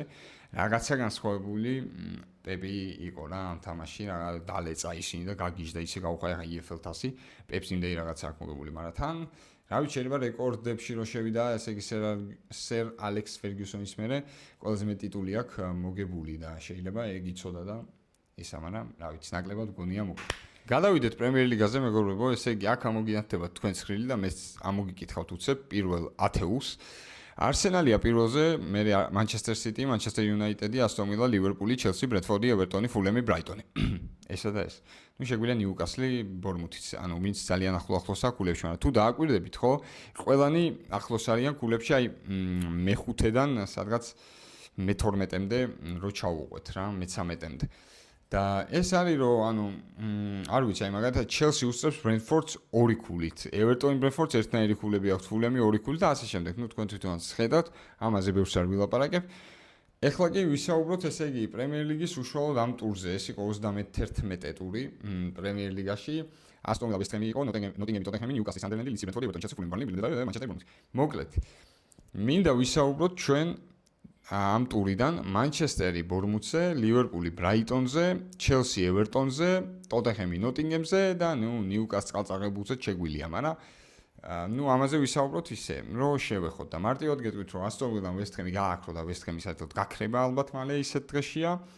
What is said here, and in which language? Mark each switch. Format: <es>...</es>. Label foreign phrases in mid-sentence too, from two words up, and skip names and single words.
<ka>რაღაცა განსხვავებული პეპი იყო რა ამ თამაში, რა დალეწა ისინი და გაგიჟდა ისე გაუხაია EFL თასი, პეპს იმდენი რაღაცა აქვს მოგებული, მაგრამ თან რა ვიცი, შეიძლება რეკორდებში რო შევიდა, ესე იგი სერ ალექს ფერგიუსონის მერე ყველაზე მეტი ტიტული აქვს მოგებული და შეიძლება ეგ იცოდა და ისა, მაგრამ რა ვიცი, ნაკლებად გონია მოკლედ. გადავიდეთ პრემიერ ლიგაზე, მეგობრებო, ესე იგი აქ ამოგინათდება თქვენს ხრილი და მე ამოგიკითხავთ უცებ პირველ ათეულს. Arsenal-ია პირველზე, მე Manchester City, Manchester United, Aston Villa, Liverpool, Chelsea, Brentford, Everton, Fulham, Brighton. ესა და ეს. შეგვიძლია Newcastle, Bournemouth, ვინც ძალიან ახლოს აქვს ქულებში, მაგრამ თუ დააკვირდებით, ხო, ყველანი ახლოს არიან ქულებში, აი მე-5-დან სადღაც მე-12-მდე რო ჩავუყვეთ რა, მე-13-მდე. და ეს არის რომ არ ვიცი, აი მაგალითად Chelsea უსწრებს Brentford-ს 2 ქულით, Everton Brentford-ს ერთნაირი ქულები აქვს, Fulham-ი 2 ქულით და ასე შემდეგ. თქვენ თვითონაც ხედავთ, ამაზე ბევრს არ ვილაპარაკებ. ეხლა კი ვისაუბროთ, ესე იგი, პრემიერ ლიგის უშუალოდ ამ ტურზე, ეს იყო 31 ტური პრემიერ ლიგაში. Aston Villa West Ham იყო, Nottingham Tottenham, Newcastle Sunderland, Leeds Brentford, Everton Chelsea Fulham Burnley, Manchester United. მოკლედ. მინდა ვისაუბროთ ჩვენ ამ ტურიდან Manchester-ი Bournemouth-ზე, Liverpool-ი Brighton-ზე, Chelsea Everton-ზე, Tottenham-ი Nottingham-ზე და Newcastle წყალწაღებულზე შეგვილია, მაგრამ ამაზე ვისაუბროთ ისე, რომ შევეხოთ და მარტივად გეტყვით, რომ Aston Villa-მ West Ham-ი გააქრო და West Ham-ი საერთოდ გაქრება ალბათ მალე ისეთ დღეშია.</ka>